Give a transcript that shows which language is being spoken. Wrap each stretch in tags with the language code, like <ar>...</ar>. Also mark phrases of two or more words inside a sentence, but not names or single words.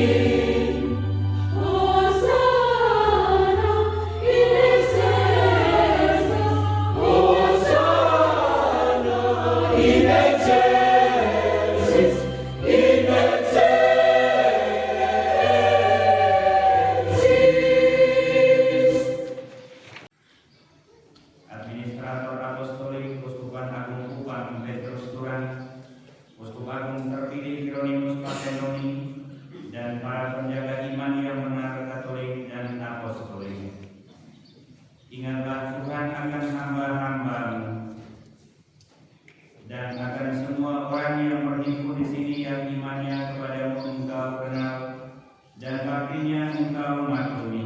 <la>Hosanna in excelsis, Hosanna in excelsis, in excelsis.</la> <id>Administrator Apostolik Uskupan Agung Kupang Petrus Turan, Uskup Agung terpilih Hieronymus Makedoni, dan para penjaga iman yang benar Katolik dan Apostolik. Ingatlah Tuhan akan hamba-hamba-Mu dan akan semua orang yang berhimpun di sini yang imannya kepadamu Engkau kenal dan baktinya Engkau maklumi.</id>